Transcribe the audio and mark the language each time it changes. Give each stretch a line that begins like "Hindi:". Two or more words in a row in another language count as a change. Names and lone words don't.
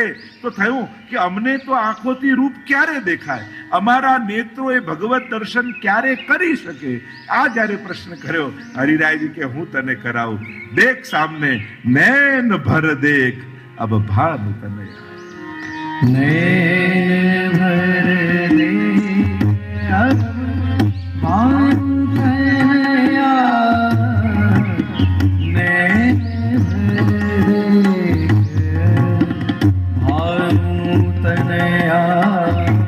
Gujarati: તો થયું કે અમને તો આંખોથી રૂપ ક્યારે દેખાય, અમારા નેત્રો એ ભગવત દર્શન ક્યારે કરી શકે. આ જ્યારે પ્રશ્ન કર્યો હરિરાયજી કે હું તને કરાવું,
Hindi: देख सामने नैन भर देख अब भानु तनया. नैन भर दे अब भानु तनया, नैन भर दे भानु तनया,